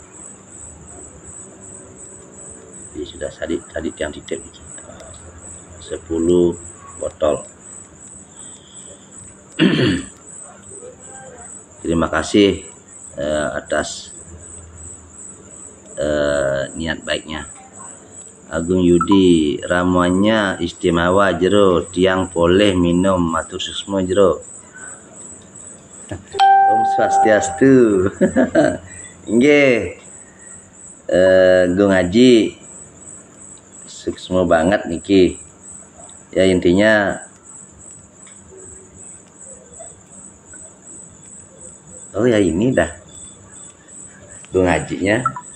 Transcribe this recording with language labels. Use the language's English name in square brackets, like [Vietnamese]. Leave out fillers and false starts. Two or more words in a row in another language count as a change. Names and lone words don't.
[Indonesian] Jadi sudah tadi tiang titip 10 botol. Terima kasih atas niat baiknya. Agung Yudi, ramuannya istimewa Jero, tiang boleh minum, [Balinese] matur susmo [Indonesian] Jero. [Balinese] Om Swastiastu. [Indonesian] Nggih. Gung Haji sukses banget niki. Ya intinya oh ya ini dah Gung Hajinya.